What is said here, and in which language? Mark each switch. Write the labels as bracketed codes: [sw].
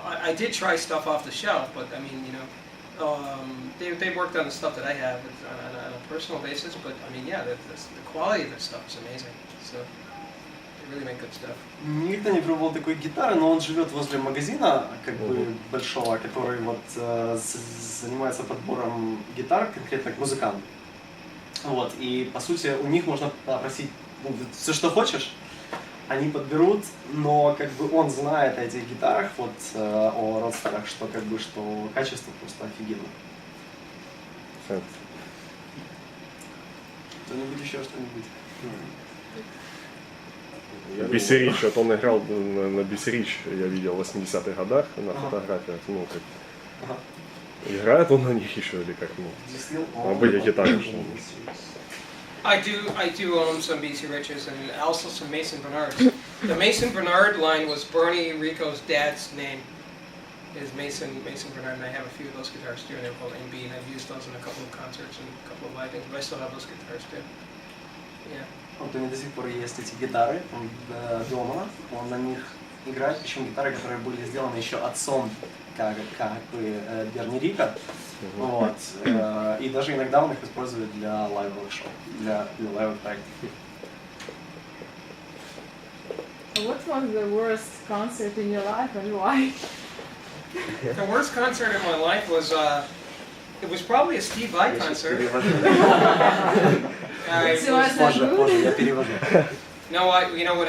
[en] I did try stuff off the shelf, but I mean, you know, they worked on the stuff that I have on a personal basis. But I mean, yeah, the quality of this stuff is amazing. So they really make good stuff. [ru] Никто не пробовал такой гитары, но он живет возле магазина, как бы большого, который вот занимается подбором гитар, конкретно к музыкантам. Вот, и по сути у них можно попросить все, что хочешь, они подберут, но как бы он знает о этих гитарах, вот о родстерах, что как бы что качество просто офигенно. Кто-нибудь еще что-нибудь? Бисерич, вот он играл на Бисерич, я видел в 80-х годах на фотографиях, ну как. Играет он на них еще или как, ну, были гитары, что [en] I do own some BC Riches and also some Mason Bernards. The Mason Bernard line was Bernie Rico's dad's name. Is Mason Bernard, and I have a few of those guitars too, and they're called MB, and I've used those in a couple of concerts and a couple of live things, but I still have those guitars too. Yeah. [ru] Вот у него до сих пор есть эти гитары дома, он на них играет, причем гитары, которые были сделаны еще отцом как бы Берни Рика, вот, и даже иногда он их использует для лайвовых шоу, для лайвовых проектов. [en] What was the worst concert in your life and why? The worst concert in my life was it was probably a Steve Vai concert. [ru] Позже я перевожу. [en] No, you know what?